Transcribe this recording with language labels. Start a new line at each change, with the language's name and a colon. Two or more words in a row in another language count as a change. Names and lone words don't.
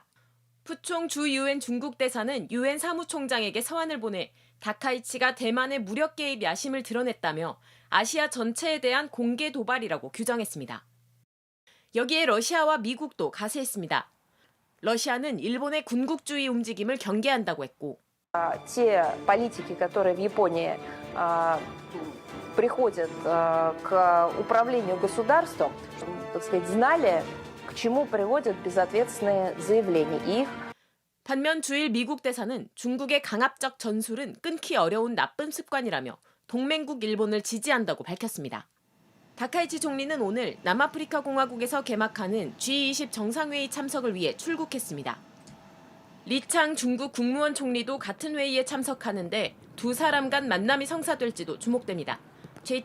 Korean: 푸총 주 유엔 중국 대사는 유엔 사무총장에게 서한을 보내 다카이치가 대만의 무력 개입 야심을 드러냈다며 아시아 전체에 대한 공개 도발이라고 규정했습니다. 여기에 러시아와 미국도 가세했습니다. 러시아는 일본의 군국주의 움직임을 경계한다고 했고
Russian: те политики, которые в Японии приходят к управлению государством, так сказать, знали, к чему приводят безответственные заявления. их
Korean: 반면 주일 미국 대사는 중국의 강압적 전술은 끊기 어려운 나쁜 습관이라며 동맹국 일본을 지지한다고 밝혔습니다. 다카이치 총리는 오늘 남아프리카 공화국에서 개막하는 G20 정상회의 참석을 위해 출국했습니다. 리창 중국 국무원 총리도 같은 회의에 참석하는데 두 사람 간 만남이 성사될지도 주목됩니다.